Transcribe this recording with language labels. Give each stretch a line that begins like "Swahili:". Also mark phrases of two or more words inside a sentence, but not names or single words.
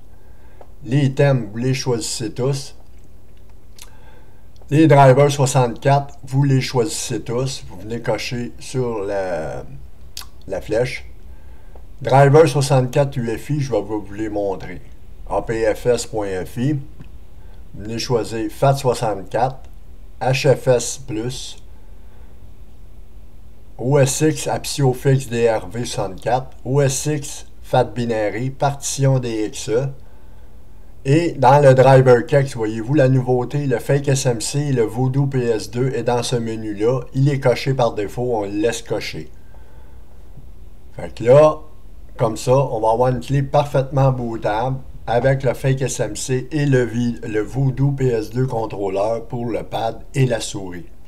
French: Les thèmes, vous les choisissez tous. Les drivers 64, vous les choisissez tous. Vous venez cocher sur la flèche. Driver 64 UFI, je vais vous les montrer. apfs.fi. Vous venez choisir FAT64, HFS+, OSX ApsioFix DRV64, OSX FAT Binary, partition DXE. Et dans le driver Kex, voyez-vous la nouveauté, le Fake SMC et le Voodoo PS2 est dans ce menu-là. Il est coché par défaut, on le laisse cocher. Fait que là, comme ça, on va avoir une clé parfaitement bootable avec le Fake SMC et le Voodoo PS2 contrôleur pour le pad et la souris.